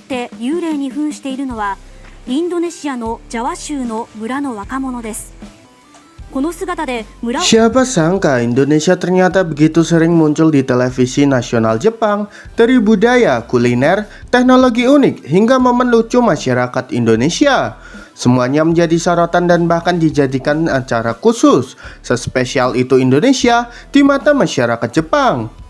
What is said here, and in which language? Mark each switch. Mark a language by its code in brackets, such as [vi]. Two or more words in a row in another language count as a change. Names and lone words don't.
[ja] して幽霊に扮しているのはインドネシアのジャワ州の村の若者です。この姿で村 [id] Siapa sangka Indonesia ternyata begitu sering muncul di televisi nasional Jepang, dari budaya, kuliner, teknologi unik, hingga momen lucu masyarakat Indonesia. Semuanya menjadi sorotan dan bahkan dijadikan acara khusus. Sespesial itu Indonesia di mata masyarakat Jepang.